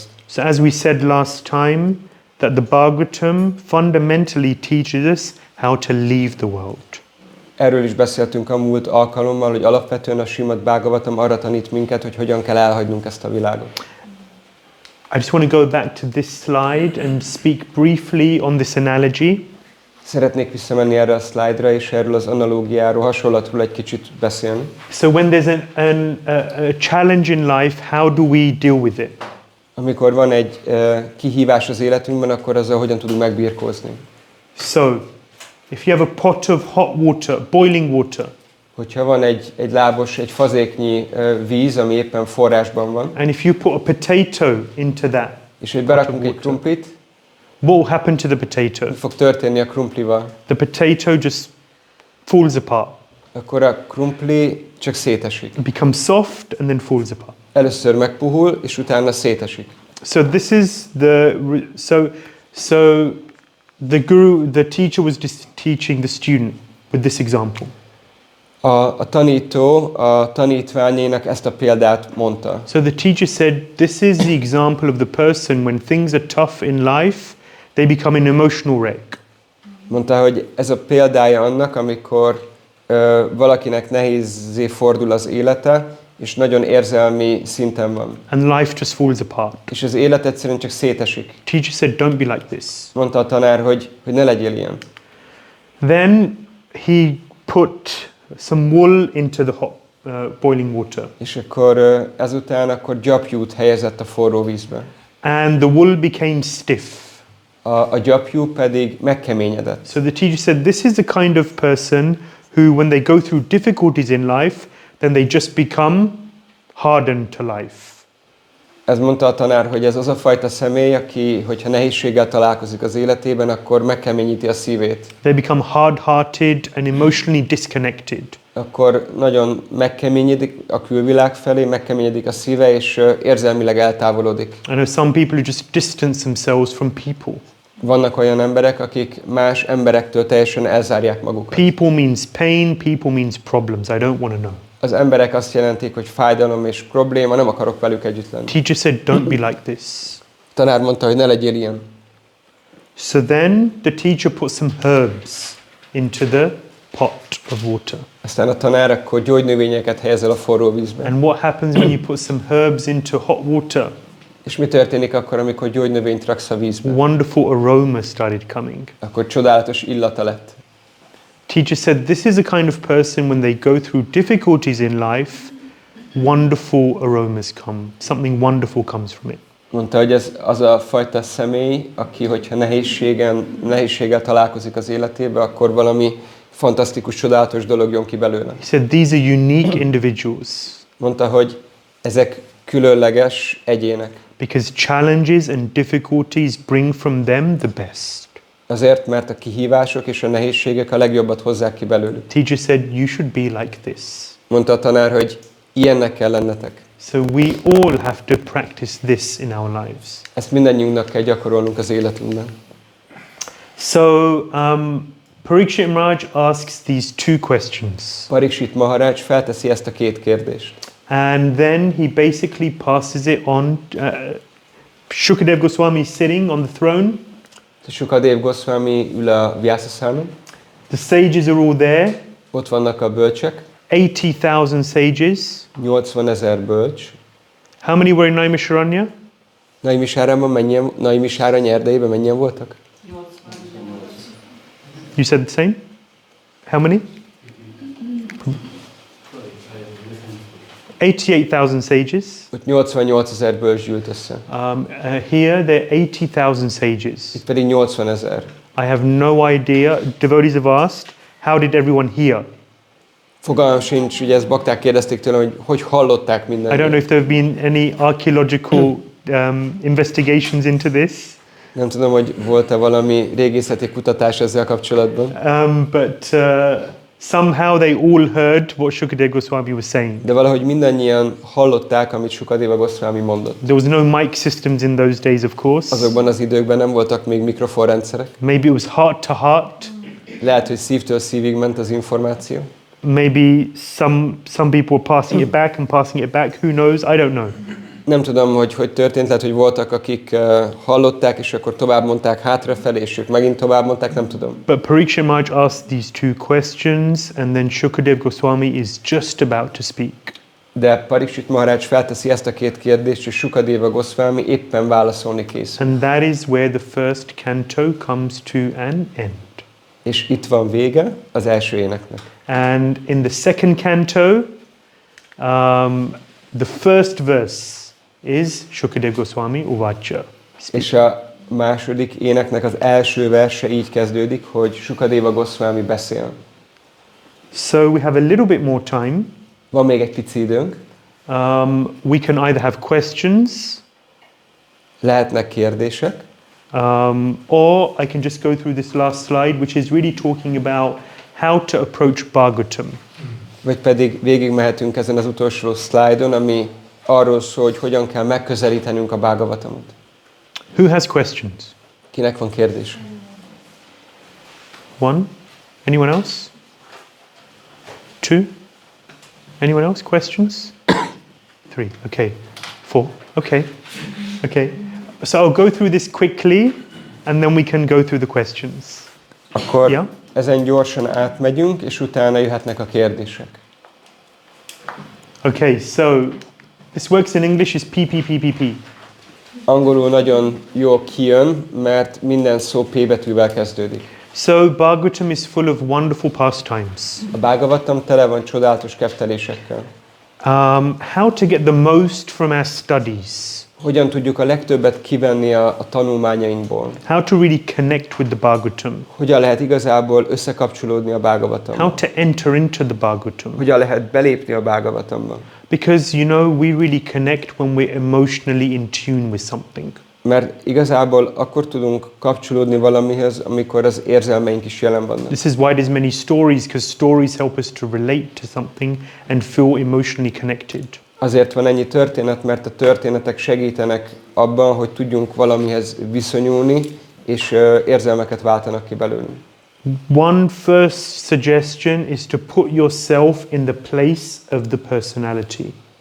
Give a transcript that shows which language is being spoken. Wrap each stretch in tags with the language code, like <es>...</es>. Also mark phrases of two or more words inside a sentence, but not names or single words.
<en>So as we said last time, that the Bhagavatam fundamentally teaches us how to leave the world.</en> <hu>Erről is beszéltünk a múlt alkalommal, hogy alapvetően a Śrīmad-Bhāgavatam arra tanít minket, hogy hogyan kell elhagynunk ezt a világot.</hu> <en>I just want to go back to this slide and speak briefly on this analogy.</en> <hu>Szeretnék visszamenni erre a szlájdra, és erről az analógiáról, hasonlatról egy kicsit beszélni.</hu> <en>So when there's a challenge in life, how do we deal with it?</en> <hu>Amikor van egy kihívás az életünkben, akkor azzal hogyan tudunk megbirkózni.</hu> <en>So, if you have a pot of hot water, boiling water,</en> <hu>hogyha van egy lábos, egy fazéknyi víz, ami éppen forrásban van,</hu> <en>and if you put a potato into that,</en> <hu>és hogy berakunk egy krumplit,</hu> <en>what will happen to the potato?</en> <hu>mi fog történni a krumplival?</hu> <en>The potato just falls apart.</en> <hu>Akkor a krumpli csak szétesik.</hu> <en>It becomes soft and then falls apart.</en> <hu>Először megpuhul, és utána szétesik.</hu> <en>So this is the guru, the teacher was just teaching the student with this example.</en> <hu>A tanító a tanítványénak ezt a példát mondta.</hu> <en>So the teacher said, this is the example of the person when things are tough in life, they become an emotional wreck.</en> <hu>Mondta, hogy ez a példája annak, amikor valakinek nehézzé fordul az élete, és nagyon érzelmi szinten van.</hu> <en>And life just falls apart.</en> <hu>És az élet egyszerűen csak szétesik.</hu> <en>Teacher said, don't be like this.</en> <hu>Mondta a tanár, hogy ne legyél ilyen.</hu> <en>Then he put some wool into the hot boiling water.</en> <hu>És akkor ezután akkor gyapjút helyezett a forró vízbe.</hu> <en>And the wool became stiff.</en> <hu>A gyapjú pedig megkeményedett.</hu> <en>So the teacher said, this is the kind of person who, when they go through difficulties in life, then they just become hardened to life.</en> <hu>Ez mondta a tanár, hogy ez az a fajta személy, aki, hogyha nehézséggel találkozik az életében, akkor megkeményíti a szívét.</hu> <en>They become hard-hearted and emotionally disconnected.</en> <hu>Akkor nagyon megkeményedik a külvilág felé, megkeményedik a szíve, és érzelmileg eltávolodik.</hu> <en>I know some people who just distance themselves from people.</en> <hu>Vannak olyan emberek, akik más emberektől teljesen elzárják magukat.</hu> <en>People means pain, people means problems. I don't want to know.</en> <hu>Az emberek azt jelentik, hogy fájdalom és probléma, nem akarok velük együtt lenni.</hu> <en>Teacher said, don't be like this.</en> <hu>Tanár mondta, hogy ne legyél ilyen.</hu> <en>So then the teacher put some herbs into the pot of water.</en> <hu>Aztán a tanár akkor gyógynövényeket helyezel a forró vízbe.</hu> <en>And what happens when you put some herbs into hot water?</en> <hu>És mi történik akkor, amikor gyógynövényt raksz a vízbe?</hu> <en>Wonderful aroma started coming.</en> <hu>Akkor csodálatos illata lett.</hu> <en>Teacher said, this is the kind of person when they go through difficulties in life, wonderful aromas come. Something wonderful comes from it.</en> <hu>Mondta, hogy ez az a fajta személy, aki, hogyha nehézséggel találkozik az életébe, akkor valami fantasztikus, csodálatos dolog jön ki belőle.</hu> <en>He said, these are unique individuals.</en> <hu>Mondta, hogy ezek különleges egyének.</hu> <en>Because challenges and difficulties bring from them the best.</en> <hu>Azért, mert a kihívások és a nehézségek a legjobbat hozzák ki belőlük.</hu> <en>Teacher said, you should be like this.</en> <hu>Mondta a tanár, hogy ilyennek kell lennetek.</hu> <en>So we all have to practice this in our lives.</en> <hu>Ezt mindannyiunknak kell gyakorolnunk az életünkben.</hu> <en>So Parikshit Maharaj asks these two questions.</en> <hu>Parikshit Maharaj felteszi ezt a két kérdést.</hu> <en>And then he basically passes it on. Shukadeva Goswami is sitting on the throne.</en> <hu>Shukadeva Goswami ül a vyászaszálon.</hu> <en>The sages are all there.</en> <hu>Ott vannak a bölcsek.</hu> <en>80,000 sages.</en> <hu>80,000 bölcs.</hu> <en>How many were in Naimisharanya?</en> <hu>Naimisárany erdejében mennyien voltak? 88.</hu> <en>You said the same? How many? 88,000 sages.</en> <hu>Ott 88 000 bölcs gyűlt össze.</hu> <en>Here there are 80,000 sages.</en> <hu>Itt pedig 80 000.</hu> <en>I have no idea. Devotees have asked, how did everyone hear?</en> <hu>Fogalmam sincs, ugye ezt bakták kérdezték tőlem, hogy hallották mindent.</hu> <en>I don't know if there have been any archaeological investigations into this.</en> <hu>Nem tudom, hogy volt-e valami régészeti kutatás ezzel kapcsolatban.</hu> <en>But somehow they all heard what Shukadeva Goswami was saying.</en> <hu>De valahogy mindannyian hallották, amit Shukadeva Goswami mondott.</hu> <en>There was no mic systems in those days, of course.</en> <hu>Azokban az időkben nem voltak még mikrofonrendszerek.</hu> <en>Maybe it was heart to heart.</en> <hu>Lehet, hogy szívtől szívig ment az információ.</hu> <en>Maybe some people were passing it back and passing it back. Who knows? I don't know.</en> <hu>Nem tudom, hogy történt, lehet, hogy voltak, akik hallották, és akkor tovább mondták hátrafelé, és ők megint tovább mondták, nem tudom.</hu> <en>But Parikshit Maharaj asked these two questions, and then Shukadeva Goswami is just about to speak.</en> <hu>De Parikshit Maharaj felteszi ezt a két kérdést, és Shukadeva Goswami éppen válaszolni készül.</hu> <en>And that is where the first canto comes to an end.</en> <hu>És itt van vége az első éneknek.</hu> <en>And in the second canto, the first verse is Shukadeva Goswami Uvacha.</en> <hu>És a második éneknek az első verse így kezdődik, hogy Shukadeva Goswami beszél.</hu> <en>So we have a little bit more time.</en> <hu>Van még egy pici időnk.</hu> <en>We can either have questions,</en> <hu>lehetnek kérdések,</hu> <en>or I can just go through this last slide, which is really talking about how to approach Bhagavatam.</en> <hu>Vagy pedig végigmehetünk ezen az utolsó szlájdon, ami arról szól, hogy hogyan kell megközelítenünk a Bhagavatamot.</hu> <en>Who has questions?</en> <hu>Kinek van kérdés?</hu> <en>One? Anyone else? Two? Anyone else? Questions? Three. Okay. Four. Okay. Okay. So I'll go through this quickly, and then we can go through the questions.</en> <hu>Akkor</hu> <en>Yeah?</en> <hu>ezen gyorsan átmegyünk, és utána jöhetnek a kérdések.</hu> <en>Okay, so this works in English is PPPPP.</en> <hu>Angolul nagyon jól kijön, mert minden szó P betűvel kezdődik.</hu> <en>So Bhagavatam is full of wonderful pastimes.</en> <hu>A Bhagavatam tele van csodálatos keftelésekkel.</hu> <en>How to get the most from our studies.</en> <hu>Hogyan tudjuk a legtöbbet kivenni a tanulmányainkból?</hu> <en>How to really connect with the Bhagavatam.</en> <hu>Hogyan lehet igazából összekapcsolódni a Bhagavatammal?</hu> <en>How to enter into the Bhagavatam.</en> <hu>Hogyan lehet belépni a Bhagavatamba?</hu> <en>Because, you know, we really connect when we're emotionally in tune with something.</en> <hu>Mert igazából akkor tudunk kapcsolódni valamihez, amikor az érzelmeink is jelen vannak.</hu> <en>This is why there's many stories, because stories help us to relate to something and feel emotionally connected.</en> <hu>Azért van ennyi történet, mert a történetek segítenek abban, hogy tudjunk valamihez viszonyulni, és érzelmeket váltanak ki belőlünk.</hu> <en>One first suggestion is to put yourself in the place of the personality.</en>